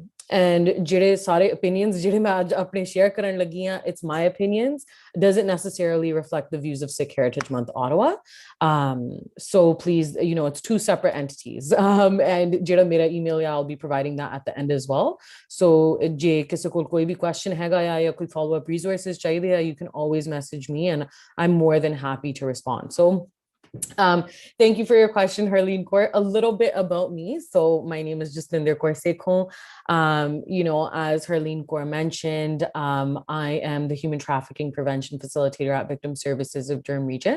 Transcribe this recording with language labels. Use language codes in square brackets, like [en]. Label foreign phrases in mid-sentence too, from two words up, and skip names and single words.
[pa] and ਜਿਹੜੇ ਸਾਰੇ opinions ਜਿਹੜੇ ਮੈਂ ਅੱਜ ਆਪਣੇ share ਕਰਨ ਲੱਗੀ ਹਾਂ, [en] it's my opinions, doesn't necessarily reflect the views of Sikh Heritage Month Ottawa. So please, it's two separate entities. And [pa] ਜਿਹੜਾ ਮੇਰਾ [en] email I'll be providing that at the end as well. [pa] So ਜੇ ਕਿਸੇ ਕੋਲ ਕੋਈ ਵੀ question ਹੈਗਾ ਜਾਂ ਕੋਈ [en] follow up resources [pa] ਚਾਹੀਦੇ ਆ, [en] you can always message me and I'm more than happy to respond. So thank you for your question, Harleen Kaur. A little bit about me. So my name is Jasminder Sekhon. As Harleen Kaur mentioned, I am the human trafficking prevention facilitator at Victim Services of Durham Region.